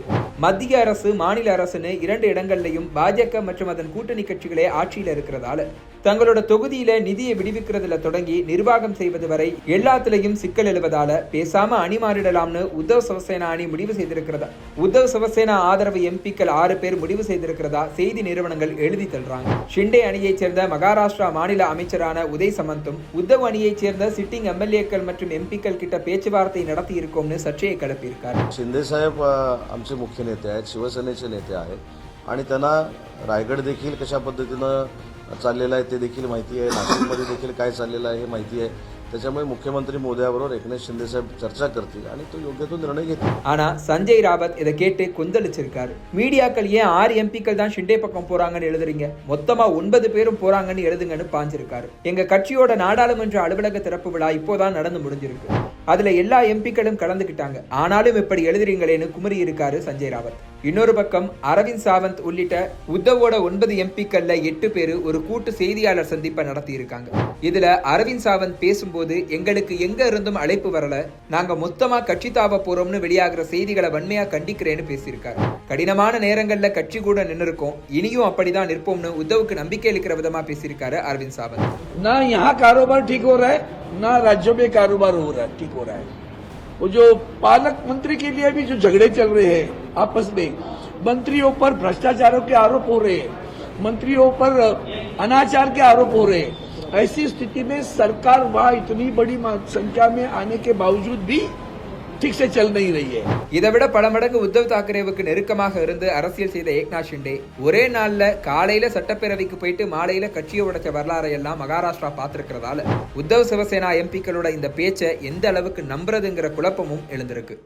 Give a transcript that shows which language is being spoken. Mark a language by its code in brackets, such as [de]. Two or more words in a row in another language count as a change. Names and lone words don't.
[ta] மத்திய அரசு மாநில அரசுன்னு 2 இடங்கள்லையும் பாஜக மற்றும் அதன் கூட்டணி கட்சிகளே ஆட்சியில இருக்கிறதால தங்களோட தொகுதியில நிதியை விடுவிக்கிறதுல தொடங்கி நிர்வாகம் செய்வது வரை எல்லாத்திலையும் சிக்கல் எழுவதால பேசாம அணி மாறிடலாம்னு உத்தவ் சிவசேனா அணி முடிவு செய்திருக்கிறதா உத்தவ் சிவசேனா ஆதரவு எம்பிக்கள் 6 பேர் முடிவு செய்திருக்கிறதா செய்தி நிறுவனங்கள் எழுதி தள்ளுறாங்க. ஷிண்டே அணியைச் சேர்ந்த மகாராஷ்டிரா மாநில அமைச்சரான உதய் சமந்தும் உத்தவ் அணியைச் சேர்ந்த [en] sitting MLAs [ta] மற்றும் எம்பிக்கள் கிட்ட பேச்சுவார்த்தை நடத்தி இருக்கோம்னு சர்ச்சையை கிளப்பியிருக்காரு. [mr] शिंदे साहेब आमचे मुख्य नेते आहेत, शिवसेनेचे नेते आहेत आणि त्यांना रायगड देखील कशा पद्धतीनं चाललेलं आहे ते देखील माहिती आहे. नाशिकमध्ये देखील काय चाललेलं आहे हे माहिती आहे. त्याच्यामुळे मुख्यमंत्री मोदयाबरोबर एकनाथ शिंदे साहेब चर्चा करतील आणि तो योग्य तो निर्णय घेतील. [ta] ஆனா சஞ்சய் ராவத் இதை கேட்டு கொந்தளிச்சிருக்காரு. மீடியாக்கள் ஏன் 6 எம்பிக்கள் தான் ஷிண்டே பக்கம் போறாங்கன்னு எழுதுறீங்க, மொத்தமா 9 பேரும் போறாங்கன்னு எழுதுங்கன்னு பாஞ்சிருக்காரு. எங்க கட்சியோட நாடாளுமன்ற அலுவலக திறப்பு விழா இப்போதான் நடந்து முடிஞ்சிருக்கு. அதுல எல்லா எம்பிக்களும் கலந்துக்கிட்டாங்க. ஆனாலும் இப்படி எழுதுறீங்களேன்னு குமரி இருக்காரு சஞ்சய் ராவத். இன்னொரு பக்கம் அரவிந்த் சாவந்த் உள்ளிட்ட உத்தவோட 9 எம்பிக்கள்ல 8 பேரு ஒரு கூட்டு செய்தியாளர் சந்திப்பை நடத்தி இருக்காங்க. இதுல அரவிந்த் சாவந்த் பேசும்போது எங்களுக்கு எங்க இருந்தும் அழைப்பு வரல, நாங்க மொத்தமா கட்சி தாவ போறோம்னு வெளியாகிற செய்திகளை வன்மையா கண்டிக்கிறேன்னு பேசியிருக்காரு. கடினமான நேரங்கள்ல கட்சி கூட நின்று இருக்கோம், இனியும் அப்படிதான் நிற்போம்னு உத்தவுக்கு நம்பிக்கை அளிக்கிற விதமா பேசியிருக்காரு அரவிந்த் சாவந்த். [hi] ना यहाँ कारोबार ठीक हो रहा है, ना राज्यों में कारोबार हो रहा है ठीक हो रहा है. वो जो पालक मंत्री के लिए भी जो झगड़े चल रहे हैं आपस में, मंत्रियों पर भ्रष्टाचारों के आरोप हो रहे हैं, मंत्रियों पर अनाचार के आरोप हो रहे हैं. ऐसी स्थिति में सरकार वहां इतनी बड़ी संख्या में आने के बावजूद भी ठीक से चल नहीं रही है. [ta] இதை விட பல மடங்கு உத்தவ் தாக்கரேவுக்கு நெருக்கமாக இருந்து அரசியல் செய்த ஏக்நாத் ஷிண்டே ஒரே நாள்ல காலையில சட்டப்பேரவைக்கு போயிட்டு மாலையில கட்சியை உடைச்ச வரலாறை எல்லாம் மகாராஷ்டிரா பார்த்திருக்கிறதால உத்தவ் சிவசேனா எம்பிக்களோட இந்த பேச்சை எந்த அளவுக்கு நம்புறதுங்கிற குழப்பமும் எழுந்திருக்கு.